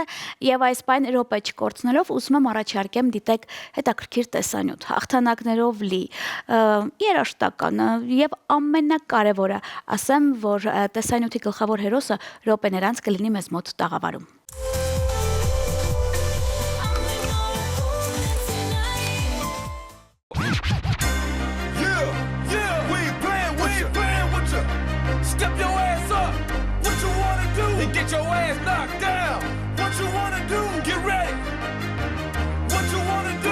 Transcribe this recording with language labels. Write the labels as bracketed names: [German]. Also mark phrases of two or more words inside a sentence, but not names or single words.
[Armenian] եւ այս պայն րոպե չկորցնելով ուզում եմ առաջարկեմ դիտեք հետաքրքիր տեսանյութ հաղթանակներով լի երաժշտական եւ ամենակարևորը ասեմ որ տեսանյութի գլխավոր հերոսը րոպեներ անց կլինի մեզ մոտ տաղավարում [English] Get your ass knocked down. What you wanna do? Get ready. What you wanna do?